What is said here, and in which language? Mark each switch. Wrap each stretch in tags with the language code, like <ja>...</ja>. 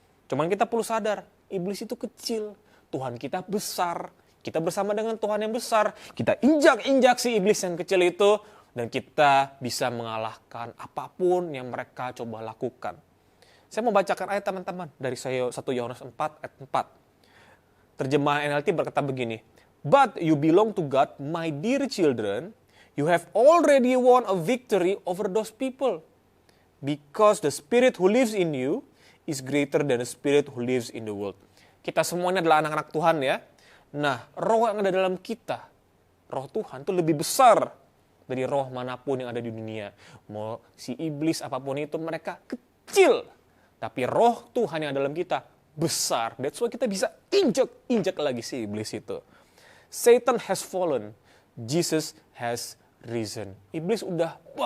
<id>Cuman kita perlu sadar, iblis itu kecil, Tuhan kita besar. Kita bersama dengan Tuhan yang besar, kita injak-injak si iblis yang kecil itu, dan kita bisa mengalahkan apapun yang mereka coba lakukan. Saya mau bacakan ayat teman-teman dari 1 Yohanes 4 ayat 4. Terjemahan NLT berkata begini,</id> <en>"But you belong to God, my dear children, you have already won a victory over those people. Because the spirit who lives in you is greater than the spirit who lives in the world."</en> <id>Kita semuanya adalah anak-anak Tuhan ya. Nah, roh yang ada dalam kita, roh Tuhan itu lebih besar dari roh manapun yang ada di dunia. Mau si iblis apapun itu, mereka kecil. Tapi roh Tuhan yang ada dalam kita besar.</id> <en>That's why</en> <id>kita bisa injak lagi si iblis itu.</id> <en>Satan has fallen, Jesus has risen.</en> <id>Iblis udah,</id>